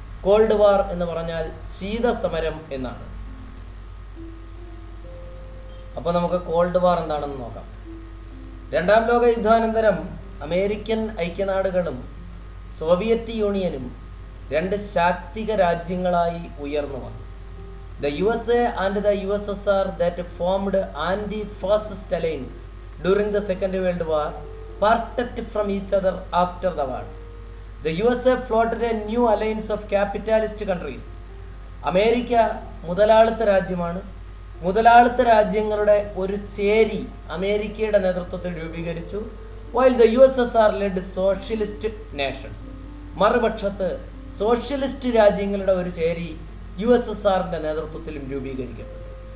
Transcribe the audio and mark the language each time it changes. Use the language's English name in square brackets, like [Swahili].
[Malayalam] Called വാർ എന്ന് പറഞ്ഞാൽ ശീതസമരം എന്നാണ്. അപ്പോൾ നമുക്ക് കോൾഡ് വാർ എന്താണെന്ന് നോക്കാം. 2ാം ലോക യുദ്ധാനന്തരം അമേരിക്കൻ ഐക്യനാടുകളും സോവിയറ്റ് യൂണിയനും രണ്ട് ശാക്തിക രാജ്യങ്ങളായി ഉയർന്നു വന്നു. [English] The USA and the USSR that formed anti-fascist alliance during the Second World War parted from each other after the war. The USA floated a new alliance of capitalist countries. [Malayalam] America മുതലാളിത്ത രാജ്യമാണ്. മുതലാളിത്ത രാജ്യങ്ങളുടെ ഒരു ചേരി അമേരിക്കയുടെ നേതൃത്വത്തിൽ രൂപീകരിച്ചു. [English] while the USSR led socialist nations. [Malayalam] മറുപക്ഷത്ത് socialist രാജ്യങ്ങളുടെ ഒരു ചേരി USSRന്റെ നേതൃത്വത്തിലും രൂപീകരിക്കപ്പെട്ടു.